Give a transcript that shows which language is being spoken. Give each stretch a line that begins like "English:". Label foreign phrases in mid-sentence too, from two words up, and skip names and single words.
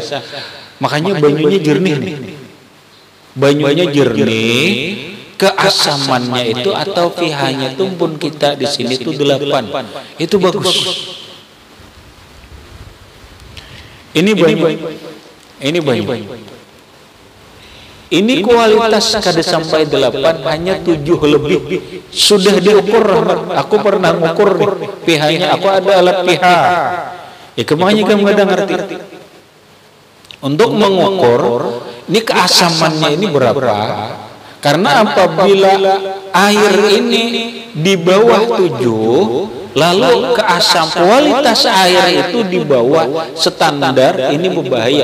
Banjar: Makanya banyunya jernih nih. Banyunya jernih, keasamannya itu atau pH-nya itu pun kita di sini itu 8. Itu bagus. Ini banyu. Ini banyu. Ini kualitas kada sampai 8,
Indonesian: hanya 7 lebih. Sudah diukur, aku pernah mengukur pH-nya, aku ada alat pH. Ya kemana kamu ada ngerti? Untuk mengukur, ini keasamannya ini berapa? Karena apabila air ini di bawah 7, lalu kualitas air itu di bawah standar, ini berbahaya.